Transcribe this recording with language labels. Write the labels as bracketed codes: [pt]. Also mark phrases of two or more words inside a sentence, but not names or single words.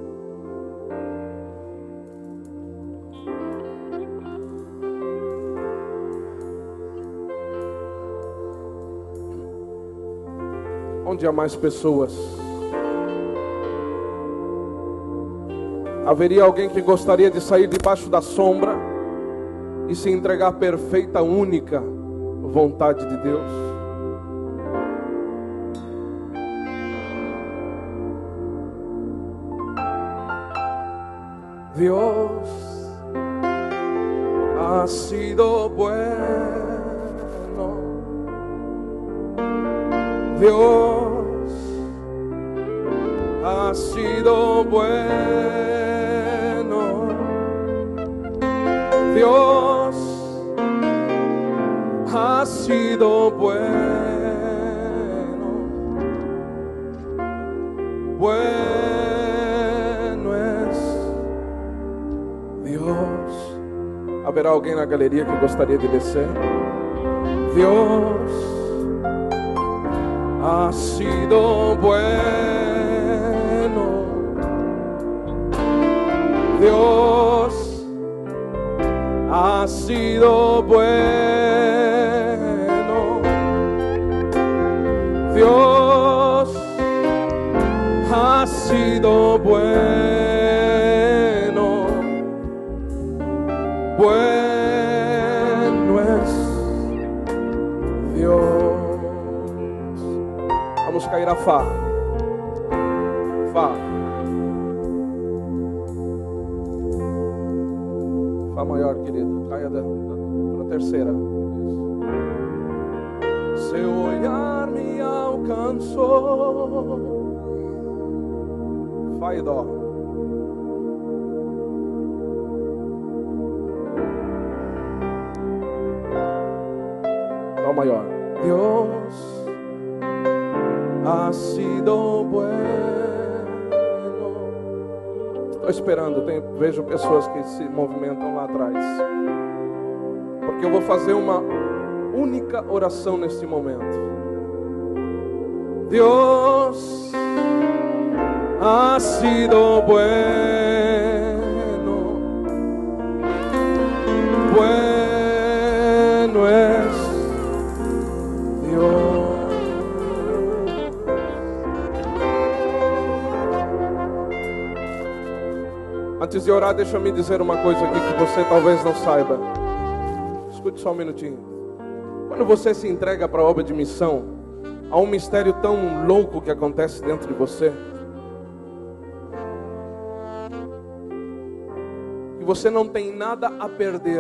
[pt] Onde há mais pessoas? Haveria alguém que gostaria de sair debaixo da sombra e se entregar à perfeita, única vontade de Deus? [es] Dios ha sido bueno. Dios ha sido bueno. Dios ha sido bueno. Bueno es Dios. [pt] Haverá alguém na galeria que gostaria de descer? [es] Dios ha sido bueno. Dios ha sido bueno. Dios ha sido bueno. Bueno es Dios. [pt] Vamos cair a Fá. Fá. Fá maior, querido. Caia para a terceira. Isso. Seu olhar me alcançou. Fá e Dó. Dó maior. [es] Dios ha sido bueno. [pt] Estou esperando, vejo pessoas que se movimentam lá atrás. Porque eu vou fazer uma única oração neste momento. [es] Dios ha sido bueno. Bueno es Dios. [pt] Antes de orar, deixa eu me dizer uma coisa aqui que você talvez não saiba. Escute só um minutinho. Quando você se entrega para a obra de missão, há um mistério tão louco que acontece dentro de você, que você não tem nada a perder.